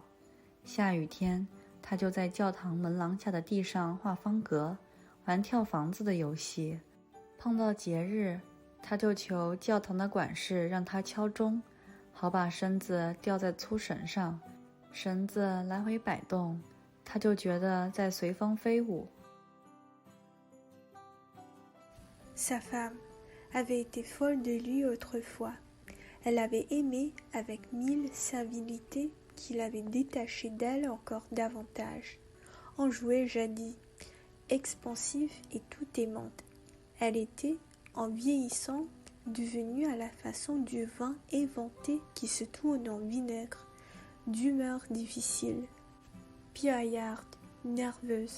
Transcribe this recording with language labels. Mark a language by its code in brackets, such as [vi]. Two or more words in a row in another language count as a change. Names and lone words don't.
[zh] 下雨天，她就在教堂门廊下的地上画方格，玩跳房子的游戏。碰到节日，他就求教堂的管事让他敲钟，好把绳子吊在粗绳上，绳子来回摆动，他就觉得在随风飞舞。 [fr] Sa femme avait été folle de lui autrefois. Elle avait aimé avec 1000 servilités qui l'avaient détaché d'elle encore davantage. Enjouée jadis, expansive et tout aimante, elle était, en vieillissant, devenue à la façon du vin éventé qui se tourne en vinaigre, d'humeur difficile, piaillarde, nerveuse.